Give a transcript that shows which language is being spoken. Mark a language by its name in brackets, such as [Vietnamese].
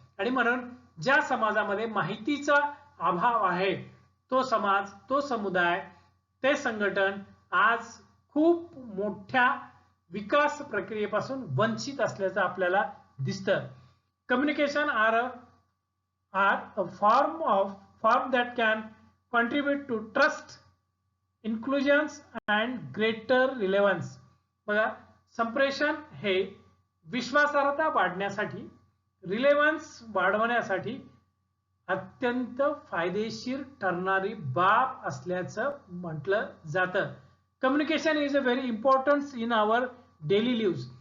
[Marathi] आणि म्हणून ज्या समाजामध्ये माहितीचा अभाव आहे तो समाज, तो समुदाय, ते संघटन आज खूप मोठ्या विकास प्रक्रियेपासून वंचित असल्याचं आपल्याला दिसतं. Communication [English] are a form that can contribute to trust, inclusions and greater relevance. [Marathi] बघा, संप्रेषण हे विश्वासार्हता वाढण्यासाठी, रिलेव्हन्स वाढवण्यासाठी अत्यंत फायदेशीर ठरणारी बाब असल्याचं म्हटलं जातं. [English] Communication is a very important in our daily live.